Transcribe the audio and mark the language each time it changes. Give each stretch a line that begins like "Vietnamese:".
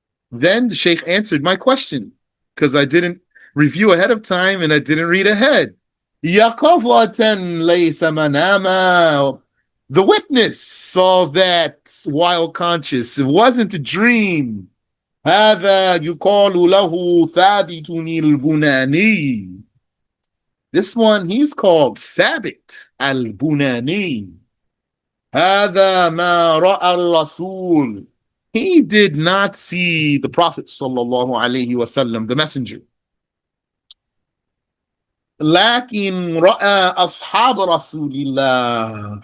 English: Then the Sheikh answered my question, because I didn't review ahead of time and I didn't read ahead.
Arabic: يَقَظَةً لَيْسَ مَنَامًا.
English: The witness saw that while conscious. It wasn't a dream.
Arabic: هذا يقال له ثابت البناني.
English: This one, he's called Thabit al-Bunani.
Arabic: هذا ما رأى الرسول.
English: He did not see the Prophet sallallahu alaihi wasallam, the messenger.
Arabic: لكن رأى أصحاب رسول الله.